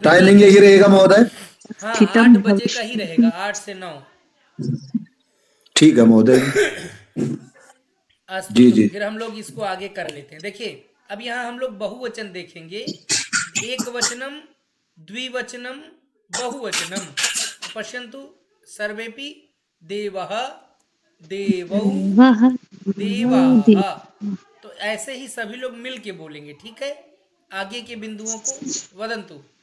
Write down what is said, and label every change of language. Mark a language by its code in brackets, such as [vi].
[hi] Timing यही रहेगा महोदय? हाँ 8 बजे का ही रहेगा, 8 से 9। ठीक है महोदय। जी जी। फिर हम लोग इसको आगे कर लेते हैं। देखिए अब यहाँ हम लोग बहुवचन देखेंगे। [sa] एक वचनम, द्विवचनम, बहुवचनम। पश्यन्तु सर्वेपि देवः, देवौ, देवाः। [hi] तो ऐसे ही सभी लोग मिल के बोलेंगे, ठीक है। आगे के बिंदुओं को वदन्तु।